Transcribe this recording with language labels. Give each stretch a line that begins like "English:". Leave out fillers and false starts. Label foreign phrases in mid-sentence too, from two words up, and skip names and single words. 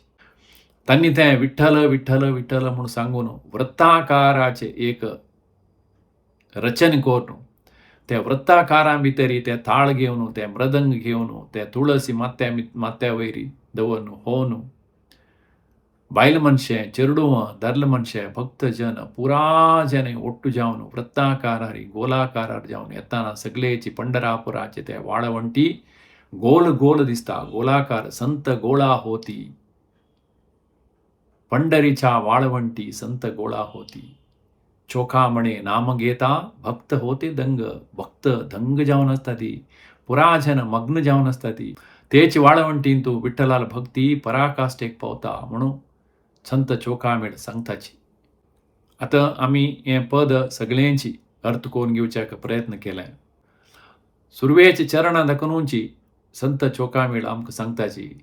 Konkani: तांणी ते विठ्ठल विठ्ठल विठ्ठल म्हणून सांगून वृत्ताकाराचे एक रचन करून त्या वृत्ताकारा भितरी ते ताळ घेवन ते मृदंग घेवन ते तुळसी मात्या वयरी दवरून होवन बायल मनशे चेडूं दर्ल मनशे भक्तजन पुरा जने ಒಟ್ಟು जावन वृत्ताकारारी गोलाकारार जावन येताना सगळेची पंढरापुराचे ते वाळवंटी गोल गोल दिसता.
Marathi: गोलाकार संत गोळा होती. पंढरीच्या वाळवंटी संत गोळा होती. चोखा म्हणे नाम घेता भक्त होते दंग.
Konkani: भक्त दंग जावन असता ती पुराजन मग्न जावन असता ती. तेची वाळवंटीन तू विठ्ठलाल भक्ती पराकाष्ठेक पावता म्हणून संत चोखामेळ सांगताची. आता आमी हें पद सगळ्यांची अर्थ करून घेवच्याक प्रयत्न केलाय. सुरवेची चरणां दाखोवनची संत चोखामेळ आमकां सांगताची.